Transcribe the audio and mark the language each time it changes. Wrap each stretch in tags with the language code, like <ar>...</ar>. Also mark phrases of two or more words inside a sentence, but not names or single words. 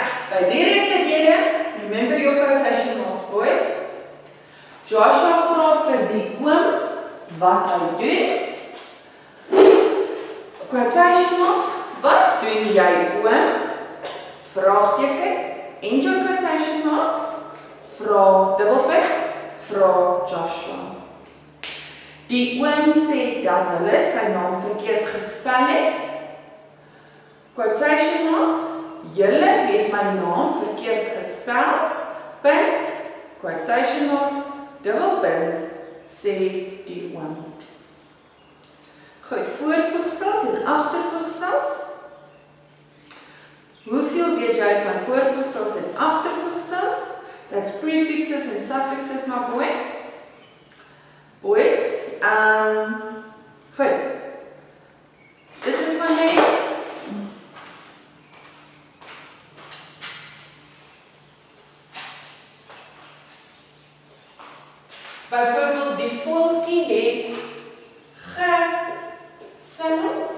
<af>by die rekenhede,</af> <en>remember your quotation marks, boys.</en> <af>Joshua vra vir die oom wat hy doen.</af> <en>Quotation marks,</en> <af>wat doen jy oom? Vraagteken,</af> <en>end your quotation marks,</en> <af>vra dubbelpunt, vra Joshua. Die oom sê dat hulle sy naam verkeerd gespel het.</af> <en>Quotation marks,</en> <af>julle het my naam verkeerd gespel, punt,</af> <en>quotation marks,</en> <af>dubbelpunt, sê die oom. Goed, voorvoegsels en agtervoegsels. Hoeveel weet jy van voorvoegsels en agtervoegsels?</af> <en>That's prefixes and suffixes, my boy. Boys,</en> <af>goed. Dit is van my. Byvoorbeeld, die voeltjie het gesinne.</af>